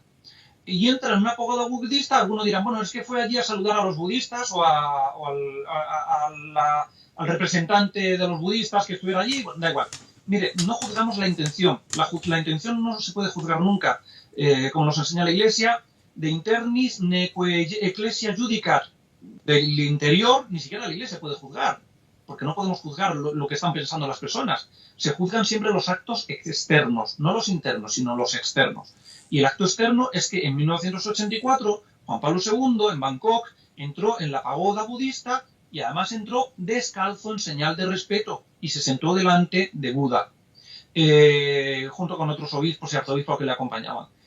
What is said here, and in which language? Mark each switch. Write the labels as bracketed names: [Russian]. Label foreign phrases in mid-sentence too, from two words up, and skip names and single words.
[Spanish] Y entra en una pagoda budista, algunos dirán, bueno, es que fue allí a saludar a los budistas o al representante de los budistas que estuviera allí, bueno, da igual. Mire, no juzgamos la intención. La intención no se puede juzgar nunca. Como nos enseña la Iglesia, [Latin] de internis neque ecclesia judicat. [Spanish] Del interior, ni siquiera la Iglesia puede juzgar, porque no podemos juzgar lo que están pensando las personas. Se juzgan siempre los actos externos, no los internos, sino los externos. Y el acto externo es que en 1984, Juan Pablo II, en Bangkok, entró en la pagoda budista y además entró descalzo en señal de respeto y se sentó delante de Buda, junto con otros obispos y arzobispos que le acompañaban.